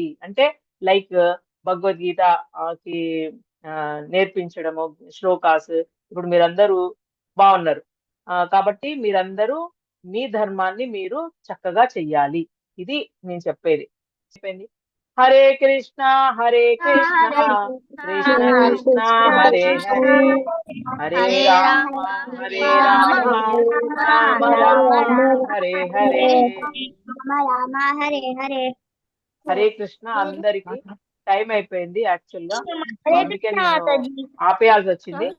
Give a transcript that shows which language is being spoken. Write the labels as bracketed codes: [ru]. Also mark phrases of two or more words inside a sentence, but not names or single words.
[te] అంటే లైక్ భగవద్గీత కి నేర్పించడము, శ్లోకాస్. ఇప్పుడు మీరందరూ బాగున్నారు కాబట్టి మీరందరూ మీ ధర్మాన్ని మీరు చక్కగా చెయ్యాలి. ఇది నేను చెప్పేది. చెప్పింది. [sa] హరే కృష్ణ హరే కృష్ణ కృష్ణ కృష్ణ హరే హరే, హరే రామ హరే రామ రామ రామ హరే హరే. రామ హరే హరే. హరే కృష్ణ. [te] అందరికి టైం అయిపోయింది యాక్చువల్ గా, హరే అందుకే కృష్ణ నేను మాతాజీ. ఆపేయాల్సి వచ్చింది.